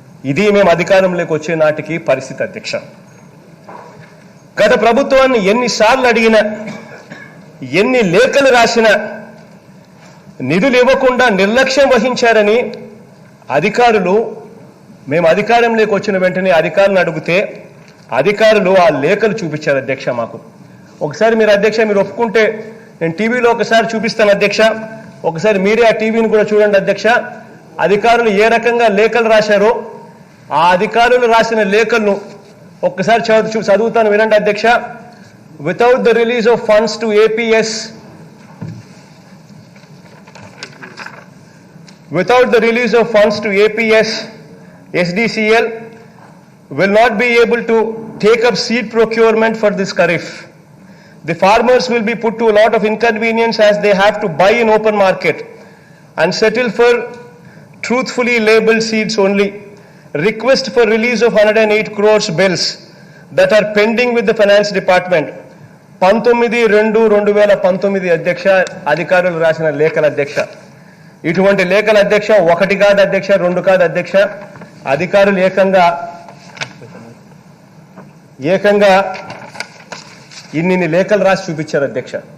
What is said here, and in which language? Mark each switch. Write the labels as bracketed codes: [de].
[te] ఇది మేము అధికారంలోకి వచ్చే నాటికి పరిస్థితి అధ్యక్ష. గత ప్రభుత్వాన్ని ఎన్నిసార్లు అడిగినా, ఎన్ని లేఖలు రాసినా నిధులు ఇవ్వకుండా నిర్లక్ష్యం వహించారని అధికారులు, మేము అధికారంలోకి వచ్చిన వెంటనే అధికారులను అడిగితే అధికారులు ఆ లేఖలు చూపించారు అధ్యక్ష మాకు. ఒకసారి మీరు అధ్యక్ష మీరు ఒప్పుకుంటే నేను టీవీలో ఒకసారి చూపిస్తాను అధ్యక్ష. ఒకసారి మీరే ఆ టీవీని కూడా చూడండి అధ్యక్ష. అధికారులు ఏ రకంగా లేఖలు రాశారో ఆ అధికారులు రాసిన లేఖలను ఒక్కసారి చదువుతాను వినండి అధ్యక్ష. [en] Without the release of funds to APS Without the release of funds to APS, SDCL will not be able to take up seed procurement for this kharif. The farmers will be put to a lot of inconvenience as they have to buy in open market and settle for truthfully labeled seeds only. Request for release of 108 crores bills that are pending with the finance department. [te] 19/2/2019 అధ్యక్ష అధికారులు రాసిన లేఖల అధ్యక్ష. ఇటువంటి లేఖల అధ్యక్ష ఒకటి కాదు అధ్యక్ష, 2 కాదు అధ్యక్ష. అధికారులు ఏకంగా ఇన్ని లేఖలు రాసి చూపించారు అధ్యక్ష.